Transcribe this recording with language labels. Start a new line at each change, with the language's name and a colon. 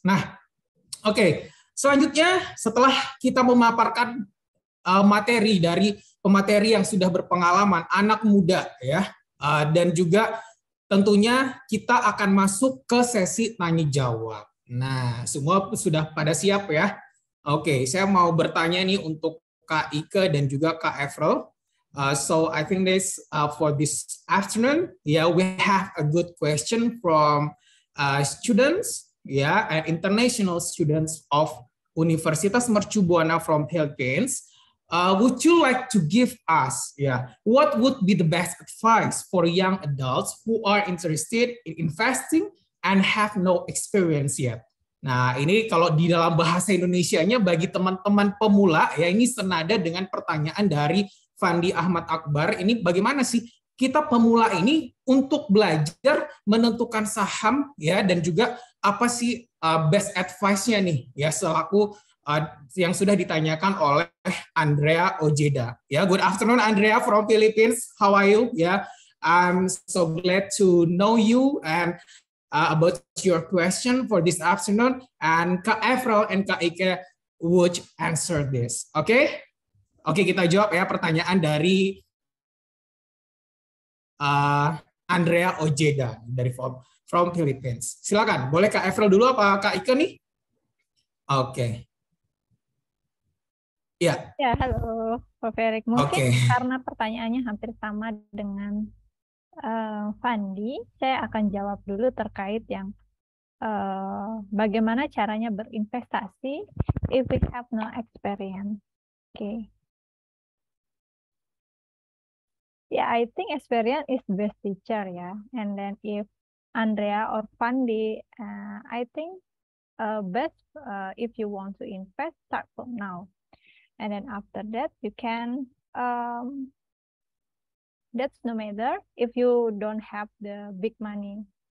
Indonesian: Nah, oke, selanjutnya setelah kita memaparkan materi dari pemateri yang sudah berpengalaman, anak muda ya, dan juga tentunya kita akan masuk ke sesi tanya jawab. Nah, semua sudah pada siap ya? Oke, saya mau bertanya nih untuk Kak Ike dan juga Kak Avril.
English: So I think for this afternoon, yeah, we have a good question from students, yeah, and international students of Universitas Mercu Buana from Philippines. Would you like to give us, what would be the best advice for young adults who are interested in investing and have no experience yet?
Indonesian: Nah, ini kalau di dalam bahasa Indonesianya bagi teman-teman pemula ya, ini senada dengan pertanyaan dari Fandi Ahmad Akbar. Ini bagaimana sih kita pemula ini untuk belajar menentukan saham ya, dan juga apa sih best advice-nya nih ya, selaku yang sudah ditanyakan oleh Andrea Ojeda.
English: Ya, good afternoon Andrea from Philippines. How are you? Yeah, I'm so glad to know you and about your question for this afternoon. And Kak Avril and Kak Ike would answer this.
Indonesian: Oke, kita jawab ya pertanyaan dari Andrea Ojeda dari
English: from Philippines.
Indonesian: Silakan, boleh Kak Evril dulu apa Kak Ike nih? Oke. Ya. Ya, halo Pak Ferik. Mungkin karena pertanyaannya hampir sama dengan Fandi, saya akan jawab dulu terkait yang bagaimana caranya berinvestasi
English: if we have no experience. Okay. Yeah, I think experience is best teacher, yeah. And then if Andrea or Fandi, I think best if you want to invest, start from now. And then after that, you can, that's no matter if you don't have the big money.